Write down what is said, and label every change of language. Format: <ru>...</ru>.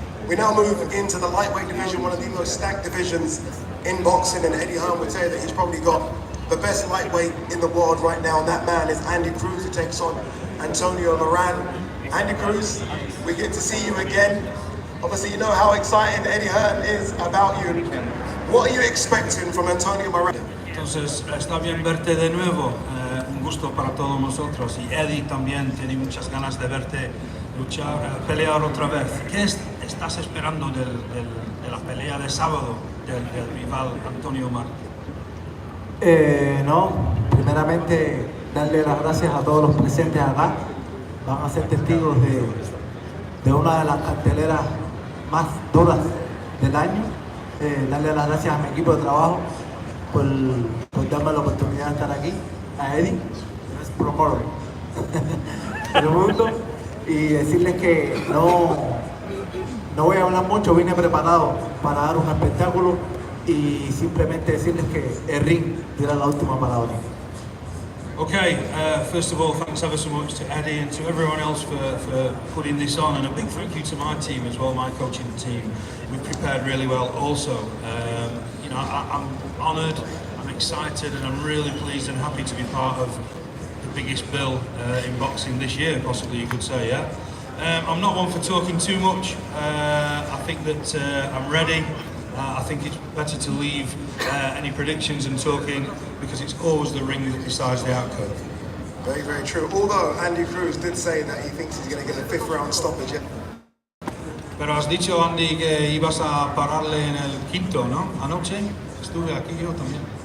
<en>We now move into the lightweight division, one of the most stacked divisions in boxing, and Eddie Hearn would say that he's probably got the best lightweight in the world right now, and that man is Andy Cruz, who takes on Antonio Moran. Andy Cruz, we get to see you again. Obviously, you know how excited Eddie Hearn is about you. What are you expecting from Antonio Moran?</en> <es>Entonces, está bien verte de nuevo, un gusto para todos nosotros, y Eddie también tiene muchas ganas de verte luchar, pelear otra vez. ¿Qué estás esperando de la pelea de sábado del rival Antonio Moran? No, primeramente darle las gracias a todos los presentes acá. Van a ser testigos de una de las carteleras más duras del año. Darle las gracias a mi equipo de trabajo por darme la oportunidad de estar aquí, a Eddie, que es promotor del mundo, y decirles que no voy a hablar mucho, vine preparado para dar un espectáculo y simplemente decirles que el ring dirá la última palabra.</es> <en>Okay, first of all, thanks ever so much to Eddie and to everyone else for putting this on, and a big thank you to my team as well, my coaching team. We've prepared really well also. You know, I'm honoured, I'm excited, and I'm really pleased and happy to be part of the biggest bill in boxing this year, possibly you could say, yeah? I'm not one for talking too much. I think that I'm ready. I think it's better to leave any predictions and talking, because it's always the ring that decides the outcome. Very, very true. Although Andy Cruz did say that he thinks he's going to get a fifth round stoppage.</en> <es>Pero has dicho, Andy, que ibas a pararle en el quinto, ¿no? Anoche estuve aquí yo también.</es>